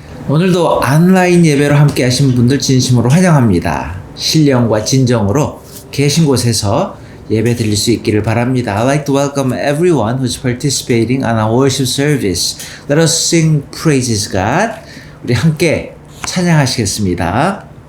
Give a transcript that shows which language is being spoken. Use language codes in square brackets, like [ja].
[ko] 오늘도 온라인 예배로 함께 하신 분들 진심으로 환영합니다. 신령과 진정으로 계신 곳에서 예배 드릴 수 있기를 바랍니다. [en] I'd like to welcome everyone who's participating on our worship service. Let us sing praises God. [ko] 우리 함께 찬양하시겠습니다.